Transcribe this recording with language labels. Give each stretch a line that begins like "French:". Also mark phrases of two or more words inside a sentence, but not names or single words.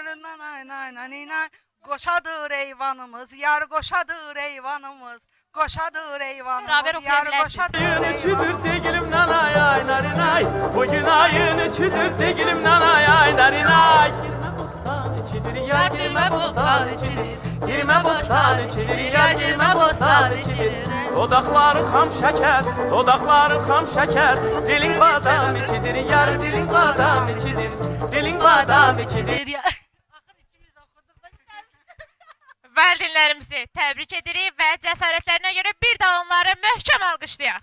Azerbaijani: Qoşadır eyvanımız, yar qoşadır eyvanımız. Qoşadır eyvanımız,
Turkish: Beraber
Azerbaijani: yar
Turkish: okuyabilirsiniz.
Azerbaijani: qoşadır
Turkish: Ayın
Azerbaijani: eyvanımız.
Turkish: üçüdür degilim nanay ay narinay. Bugün ayın üçüdür degilim nanay ay narinay. Girme bostan içidir ya girme bostan içidir. Girme bostan içidir ya girme bostan içidir. Dodakların ham şeker, dodakların ham şeker. Dilin badam içidir yar dilin badam içidir. Dilin badam içidir.
Azerbaijani: Axır ikimiz oxuduq da. Valideynlərimizi təbrik edirik və cəsarətlərinə görə bir də onları möhkəm alqışlayaq.